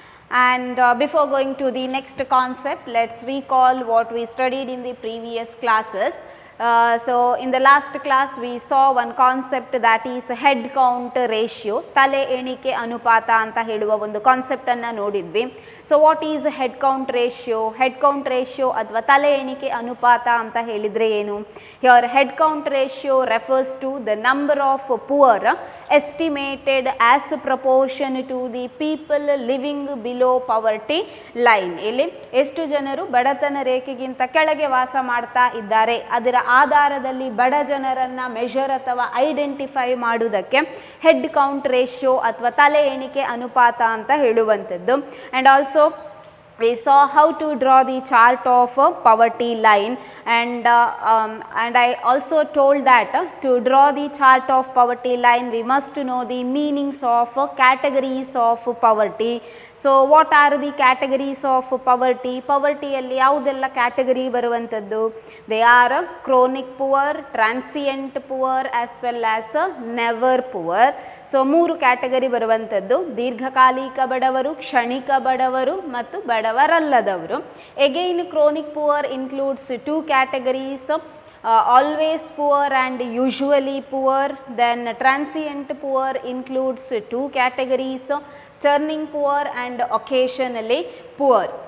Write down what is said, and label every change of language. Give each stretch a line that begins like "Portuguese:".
English: And before going to the next concept, let us recall what we studied in the previous classes. So in the last class we saw one concept, that is head count ratio,
Kannada: ತಲೆ ಎಣಿಕೆ ಅನುಪಾತ ಅಂತ ಹೇಳುವ ಒಂದು concept ಅನ್ನು ನೋಡಿದ್ವಿ.
English: So what is head count ratio?
Kannada: Head count ratio ಅಥವಾ ತಲೆ ಎಣಿಕೆ ಅನುಪಾತ ಅಂತ ಹೇಳಿದರೆ ಏನು?
English: Here head count ratio refers to the number of poor estimated as proportion to the people living below poverty line.
Kannada: ಇಲ್ಲಿ ಎಷ್ಟು ಜನರು ಬಡತನ ರೇಖೆಗಿಂತ ಕೆಳಗೆ ವಾಸ ಮಾಡ್ತಾ ಇದ್ದಾರೆ, ಅದರ ಆಧಾರದಲ್ಲಿ ಬಡ ಜನರನ್ನು ಮೆಷರ್ ಅಥವಾ ಐಡೆಂಟಿಫೈ ಮಾಡುವುದಕ್ಕೆ ಹೆಡ್ ಕೌಂಟ್ ರೇಷಿಯೋ ಅಥವಾ ತಲೆ ಎಣಿಕೆ ಅನುಪಾತ ಅಂತ ಹೇಳುವಂಥದ್ದು.
English: And also we saw how to draw the chart of poverty line, and I also told that to draw the chart of poverty line we must know the meanings of categories of poverty. So what are the categories of poverty?
Kannada: Povertyಯಲ್ಲಿ ಯಾವುದೆಲ್ಲ category ಬರುವಂಥದ್ದು?
English: They are chronic poor, transient poor as well as never poor.
Kannada: So ಮೂರು category ಬರುವಂಥದ್ದು: ದೀರ್ಘಕಾಲಿಕ ಬಡವರು, ಕ್ಷಣಿಕ ಬಡವರು ಮತ್ತು ಬಡವರಲ್ಲದವರು.
English: Again chronic poor includes two categories, always poor and usually poor. Then transient poor includes two categories, turning poor and occasionally poor.